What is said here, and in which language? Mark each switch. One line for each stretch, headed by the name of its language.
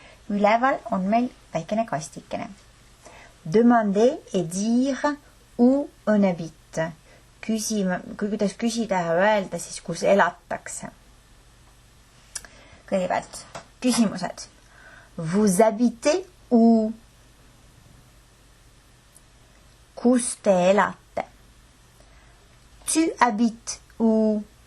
Estonian: Üleval on meil väikene kastikene.
French: Demander et dire où on habite.
Estonian: Kuidas küsida ja öelda siis, kus elatakse. Kõigepealt, küsimused.
French: Vous habitez où?
Estonian: Kus te elate?
French: Tu habites où?